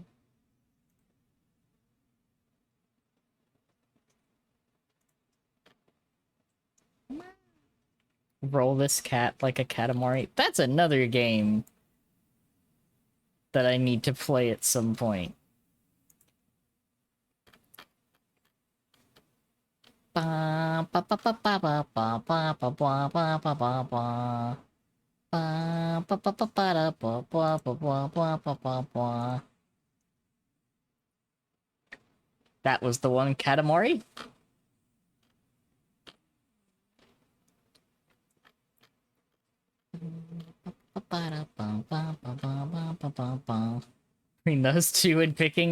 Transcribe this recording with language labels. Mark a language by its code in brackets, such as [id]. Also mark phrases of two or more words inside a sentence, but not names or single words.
[en] Roll this cat like a Katamari. That's another game that I need to play at some point. Ba ba ba ba ba ba ba ba ba ba ba ba ba ba. Ba ba ba ba ba da ba ba ba ba ba ba ba ba. That was the one Katamari? Between those two and picking...